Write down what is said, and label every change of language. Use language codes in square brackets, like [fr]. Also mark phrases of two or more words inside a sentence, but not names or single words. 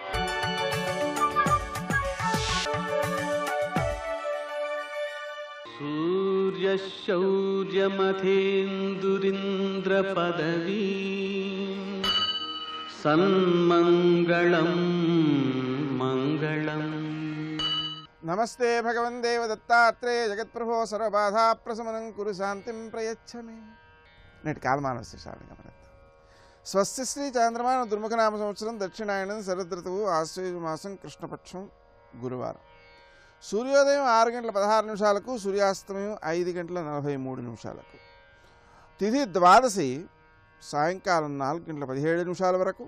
[sa] सूर्यशौर्यमथेन्दुरिन्द्रपदवी सन्मङ्गलं मङ्गलम्। नमस्ते भगवन् देव दत्तात्रेय जगत्प्रभो सर्वबाधाप्रशमनं कुरु शान्तिं प्रयच्छ मे। [te] నేట కాలమానవ విశేషాలను గమనిద్దాం. స్వస్తి శ్రీ చాంద్రమాన దుర్ముఖనామ సంవత్సరం దక్షిణాయనం శరదృతువు ఆశ్వయుజ మాసం కృష్ణపక్షం గురువారం. సూర్యోదయం 6 గంటల 16 నిమిషాలకు, సూర్యాస్తమయం 5 గంటల 43 నిమిషాలకు. తిథి ద్వాదశి సాయంకాలం 4 గంటల 17 నిమిషాల వరకు.